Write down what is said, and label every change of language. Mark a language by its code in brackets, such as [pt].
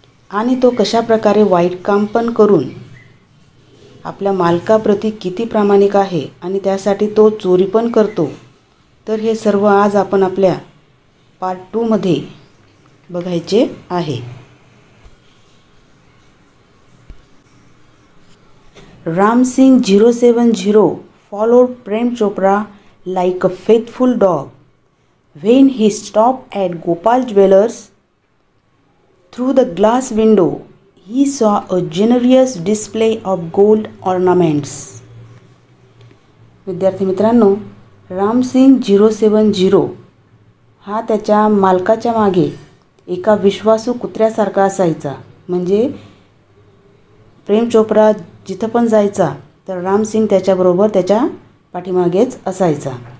[mr] आणि तो कशा प्रकारे वाईट काम पण करून आपल्या मालकाप्रती किती प्रामाणिक आहे आणि त्यासाठी तो चोरी पण करतो. तर हे सर्व आज आपण आपल्या पार्ट 2 मध्ये बघायचे आहे. [en] Ramsingh 070 followed Prem Chopra like a faithful dog. When he stopped at Gopal Jewellers, through the glass window he saw a generous display of gold ornaments. [mr] विद्यार्थी मित्रांनो, रामसिंग 070 हा त्याच्या मालकाच्या मागे एका विश्वासू कुत्र्यासारखा असायचा. म्हणजे प्रेम चोप्रा जिथं पण जायचा तर रामसिंग त्याच्याबरोबर त्याच्या पाठीमागेच असायचा.